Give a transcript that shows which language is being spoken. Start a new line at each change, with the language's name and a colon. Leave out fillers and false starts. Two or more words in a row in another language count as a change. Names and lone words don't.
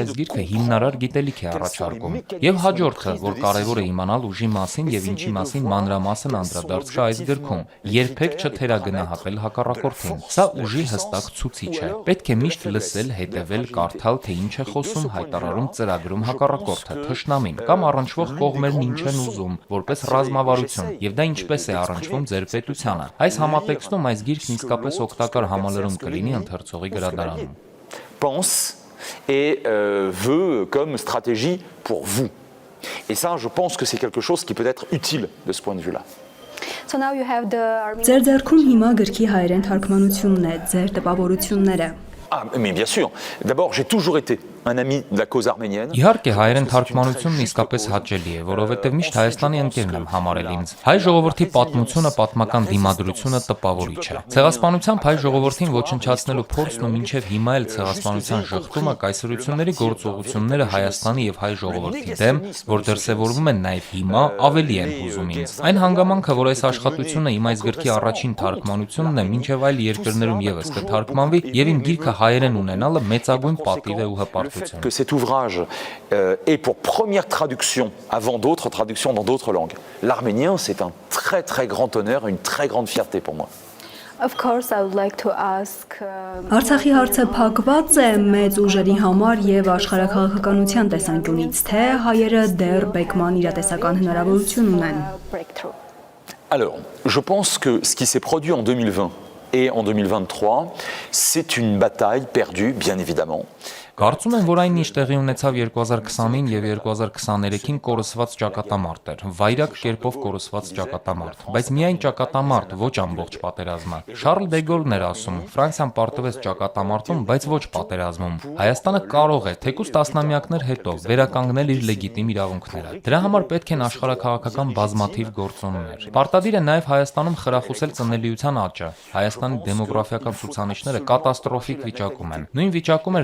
Armenian: այս գիրքը հիմնարար գիտելիք է առաջարկում։ Եվ հաջորդը, որ կարևոր է իմանալ ուժի մասին եւ ինչի մասին մանրամասն անդրադարձ կա այս գրքում, երբեք չթերագնահատել հակառակորդին։ Սա ուժի հստակ ցուցիչ է։ Պետք է միշտ լսել, հետևել, կարդալ, թե ինչ է խոսում, հայտարարում, ծրագրում հակառակորդը, թշնամին կամ առնչվող կողմերն ինչ են ուզում, որպես ռազմավարություն, եւ դա ինչպես է առնչվում ձեր պետությանը։ Այս համատեքստում այս գիրքն իսկապես օգտակար համալրում կլինի ընթերցողի գրադարանում։
French: pense et veut comme stratégie pour vous. Et ça, je pense que c'est quelque chose qui peut être utile de ce point de vue-là.
Armenian: Ձեր ձեռքում հիմա գրքի հայերեն թարգմանությունն է, ձեր տպավորությունները։
French: Ah, mais bien sûr. D'abord, j'ai toujours été un ami de la cause arménienne.
Armenian: Իհարկե հայերեն թարգմանությունն իսկապես հաճելի է, որովհետև միշտ Հայաստանի ընկերն եմ համարել ինձ։ Հայ ժողովրդի պատմությունը, պատմական դիմադրությունը տպավորիչ է։ Ցեղասպանությամբ հայ ժողովրդին ոչնչացնելու փորձն ու մինչև հիմա էլ ցեղասպանության շղթումը կայսրությունների գործողությունները Հայաստանի եւ հայ ժողովրդի դեմ, որ դրսեւորվում են նաեւ հիմա, ավելի են հուզում ինձ։ Այն հանգամանքը, որ այս աշխատությունը իմ այս գրքի առաջին թարգմանությունն է, մինչև այլ երկրներում եւս կթարգմանվի եւ իմ գիրքը հայերեն ունենալը մեծագույն պատիվ է ու հպարտություն։
French: Que cet ouvrage est pour première traduction avant d'autres traductions dans d'autres langues. L'arménien, c'est un très très grand honneur et une très grande fierté pour moi.
English: Of course I would like to ask
Armenian: Արցախի հարցը փակված է մեծ ուժերի համար եւ աշխարհաքաղաքականության տեսանկյունից, թե հայերը դեռ բեկման իրատեսական հնարավորություն ունեն։
French: Alors, je pense que ce qui s'est produit en 2020 et en 2023, c'est une bataille perdue, bien évidemment.
Armenian: Կարծում եմ, որ այն ինչ տեղի ունեցավ 2020-ին եւ 2023-ին կորսված ճակատամարտ էր, վայրակ կերպով կորսված ճակատամարտ, բայց միայն ճակատամարտ, ոչ ամբողջ պատերազմը։ Շարլ դե Գոլն էր ասում. Ֆրանսիան պարտվեց ճակատամարտում, բայց ոչ պատերազմում։ Հայաստանը կարող է, թեկուզ տասնամյակներ հետո, վերականգնել իր լեգիտիմ իրավունքները։ Դրա համար պետք են աշխարհաքաղաքական բազմաթիվ գործոններ։ Պարտադիր է նաեւ Հայաստանում խրախուսել ծնելիության աճը։ Հայաստանի դեմոգրաֆիական ցուցանիշները կատաստրոֆիկ վիճակում են։ Նույն վիճակում